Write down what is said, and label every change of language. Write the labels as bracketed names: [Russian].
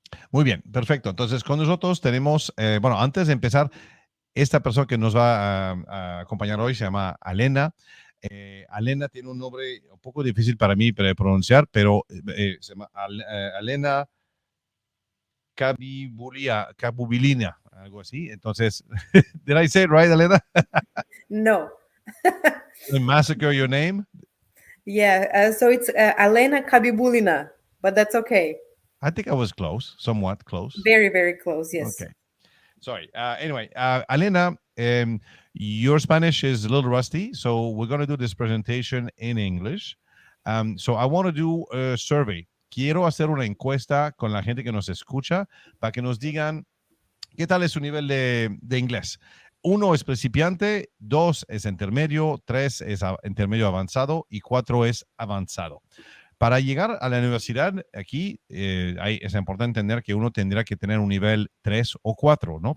[Spanish] Muy bien, perfecto. Entonces, con nosotros tenemos, bueno, antes de empezar, esta persona que nos va a acompañar hoy se llama Alena. Alena tiene un nombre un poco difícil para mí de pronunciar, pero se llama Alena Cabubilina, algo así. [English] Entonces, did I say it right, Alena? No. I massacre your name? Yeah, so it's Alena Kabibulina, but that's okay. I think I was close, somewhat close. Very, very close, yes. Okay. Sorry. Anyway, Alena, your Spanish is a little rusty, so we're going to do this presentation in English. So I want to do a survey. [Spanish] Quiero hacer una encuesta con la gente que nos escucha para que nos digan qué tal es su nivel de inglés. 1 es principiante, 2 es intermedio, 3 es intermedio avanzado y 4 es avanzado. Para llegar a la universidad, aquí es importante entender que uno tendrá que tener un nivel 3 o 4, ¿no?